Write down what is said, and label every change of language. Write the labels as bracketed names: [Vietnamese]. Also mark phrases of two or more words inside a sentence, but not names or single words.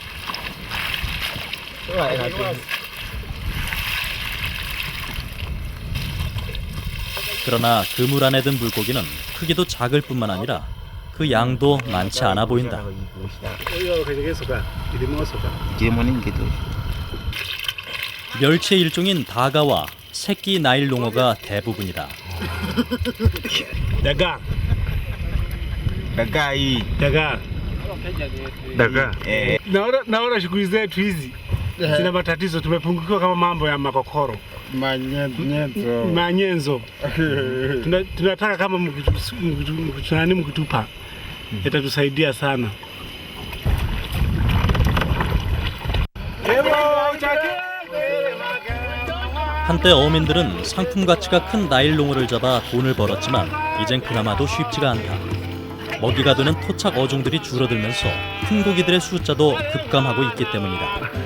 [Korean] 그러나 그물 안에 든 물고기는 크기도 작을 뿐만 아니라 그 양도 많지 않아 보인다. 멸치의 일종인 다가와 새끼 나일롱어가 대부분이다. [Swahili] Dagaa. Dagaa hii. Dagaa. Dagaa. Naona shughuli zetu hizi zina matatizo, tumepungukiwa kama mambo ya makokoro, manyenzo. Tunataka kama mkitupa itatusaidia sana. [Korean] 한때 어민들은 상품 가치가 큰 나일롱어를 잡아 돈을 벌었지만 이젠 그나마도 쉽지가 않다. 먹이가 되는 토착 어종들이 줄어들면서 큰 고기들의 숫자도 급감하고 있기 때문이다.